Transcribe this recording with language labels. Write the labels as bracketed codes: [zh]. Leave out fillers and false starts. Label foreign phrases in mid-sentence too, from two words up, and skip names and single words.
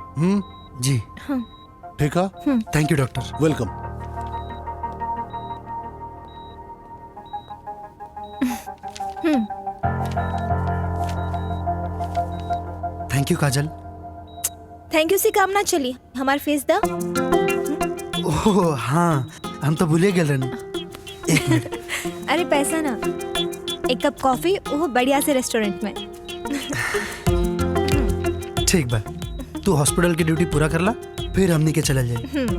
[bho] जी ठीक है। [en] thank you doctor. वेलकम। thank you काजल। thank you [bho] से काम ना चली, हमार फेस दा। ओह हाँ, हम तो भूले गए रहनी। एक मिनट। अरे पैसा ना, एक कप कॉफी वो बढ़िया से रेस्टोरेंट में। ठीक बा, तू हॉस्पिटल की ड्यूटी पूरा कर ला, फिर हमनी के चलल जाए।